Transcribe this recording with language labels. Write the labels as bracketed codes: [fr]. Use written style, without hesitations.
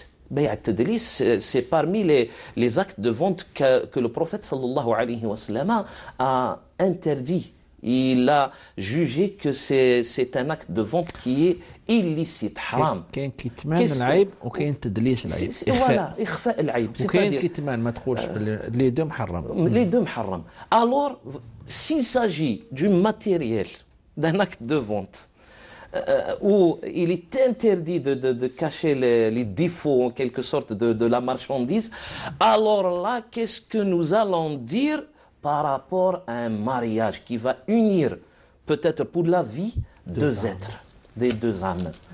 [ar] بيع التدليس, [fr] c'est parmi les actes de vente que le prophète sallallahu alayhi wa sallam a interdit. Il a jugé que c'est un acte de vente qui est illicite, haram. [ar] كاين كيتمان العيب وكاين تدليس العيب. Voilà, إخفاء العيب. وكاين كيتمان ما تقولش [fr] les deux [ar] محرم. [fr] Les deux [ar] محرم. [fr] Alors, s'il s'agit du matériel, d'un acte de vente, où il est interdit de cacher les défauts en quelque sorte de la marchandise, alors là, qu'est-ce que nous allons dire par rapport à un mariage qui va unir peut-être pour la vie deux êtres, des deux âmes.